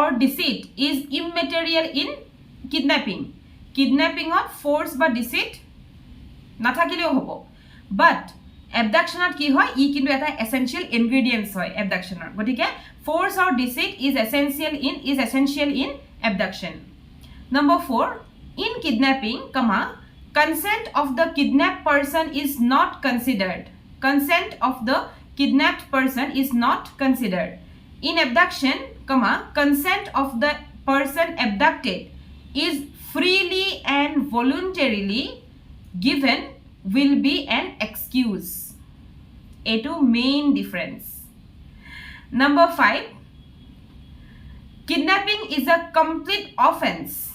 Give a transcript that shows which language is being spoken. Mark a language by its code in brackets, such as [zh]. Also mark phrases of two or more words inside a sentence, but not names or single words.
[en] deceit is immaterial in kidnapping kidnapping of force [as] বা deceit নাথাকিলেও হ'ব [en] but [as] abductionত কি হয় ই কিন্তু এটা [en] essential ingredients [as] হয় abductionৰ গতিকে [en] force or deceit is essential in abduction number 4 in kidnapping consent of the kidnapped person is not considered consent of the kidnapped person is not considered in abduction consent of the person abducted is freely and voluntarily given will be an excuse a two main difference number 5 kidnapping is a complete offense